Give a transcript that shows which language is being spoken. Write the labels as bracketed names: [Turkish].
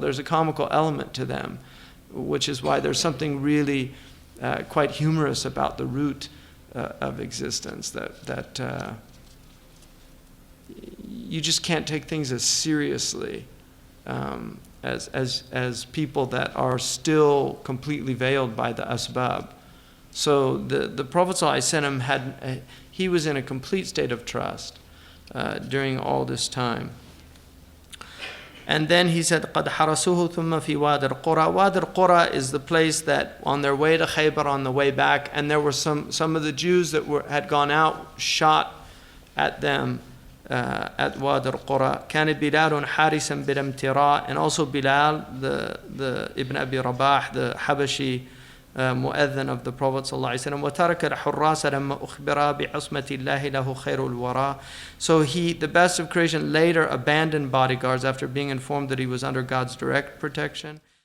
[English] There's a comical element to them, which is why there's something really quite humorous about the root of existence, that you just can't take things as seriously as people that are still completely veiled by the asbab. So the Prophet ﷺ he was in a complete state of trust during all this time. And then he said, [Arabic] قَدْ حَرَسُوهُ ثُمَّ فِي وَادِ الْقُرَى. [English] Wad al-Qura is the place that on their way to Khaybar, on the way back, and there were some of the Jews that had gone out, shot at them at Wad al-Qura. [Arabic] كان بلال حارسا بالامتراء, [English] and also Bilal, the Ibn Abi Rabah, the Habashi مؤذن of the Prophet [Arabic] صلى الله عليه وسلم. وترك الحراس لما أخبر بعصمة الله له خير الورى. [English] So the best of creation, later abandoned bodyguards after being informed that he was under God's direct protection.